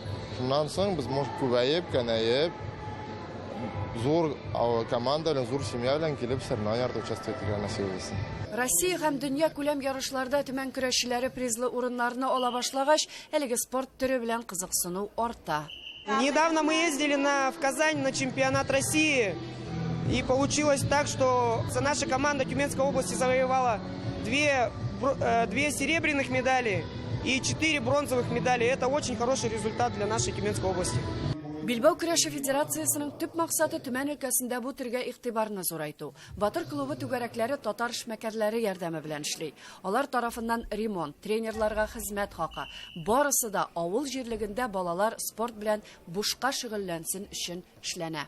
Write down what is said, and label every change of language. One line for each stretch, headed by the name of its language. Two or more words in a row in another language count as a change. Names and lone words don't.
Tatar: Шуннан соң без может күбәеп, кәнәеп, зур команда белән, зур семья белән килеп соревнованияларда участвовать итәргә насыйп булсын. Россия һәм дөнья күләм ярышларда Төмән көрәшчеләре призлы урыннарны ала башлагач, әлеге спорт төре белән кызыксыну арта.
Russian: Недавно мы ездили в Казань на чемпионат России, и получилось так, что наша команда Тюменской области завоевала 2 серебряных медали и 4 бронзовых медали. Это очень хороший результат для нашей Тюменской области.
Tatar: Билбау көрәше федерациясының төп максаты Төмән өлкәсендә бу төргә игътибарны зурайту. Батыр клубы түгәрәкләре татар эшмәкәрләре ярдәме белән эшли. Алар тарафыннан ремонт, тренерларга хезмәт хакы. Барысы да авыл җирлегендә балалар спорт белән бушка шөгыльләнсен өчен эшләнә.